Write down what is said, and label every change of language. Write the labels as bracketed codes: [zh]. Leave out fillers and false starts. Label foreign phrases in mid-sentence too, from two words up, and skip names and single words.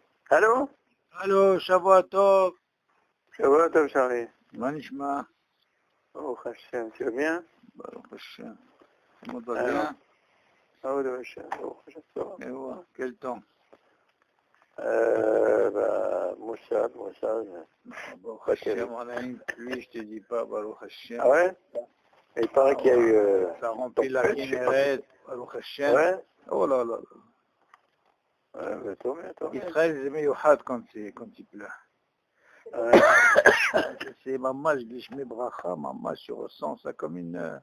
[fr] Allô? Allô, [he] שבוע טוב. שבוע טוב, Charlie. Manishma. [fr] Oh, Hashem, tu vas bien? [he] ברוך השם. [fr] Comment va bien? Oh, Hashem, oh, Hashem. Et ouais, quel temps? Moussad. [he] ברוך השם, [fr] on a une pluie, je te dis pas, [he] ברוך השם. [fr] Ah ouais? Et il paraît qu'il y a eu... Ça remplit la Kinneret, [he] ברוך השם. [fr] Ouais? Oh là là. Ouais, mais tant mieux. Israël, c'est meilleur quand il pleut. Ouais. C'est maman, je dis, je mets bracha, maman, je ressens ça comme une...